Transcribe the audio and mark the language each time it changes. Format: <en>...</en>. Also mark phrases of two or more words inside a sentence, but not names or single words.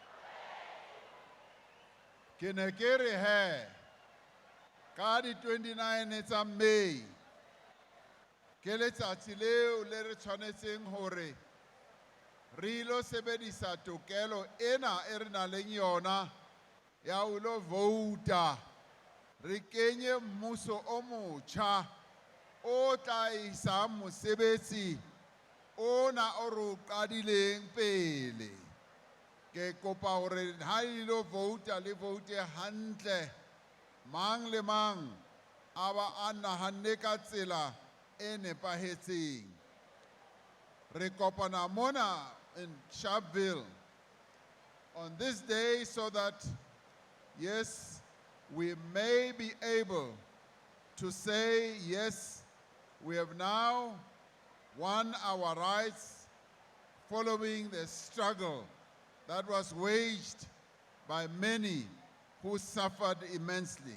<st>Ke ne ke re he ka di 29 tsa May ke letsatsi leo le re tshwanetseng hore re ilo sebedisa tokelo ena e re nang le yona ya ho lo vouta re kenye mmuso o motjha o tla isa mosebetsi ona o re o qadileng pele. Ke kopa hore ha le vouta le vote hantle, mang le mang a ba a nahanne ka tsela e nepahetseng.</st> <en>Re kopana mona in Sharpeville on this day so that, yes, we may be able to say, yes, we have now won our rights following the struggle that was waged by many who suffered immensely.</en>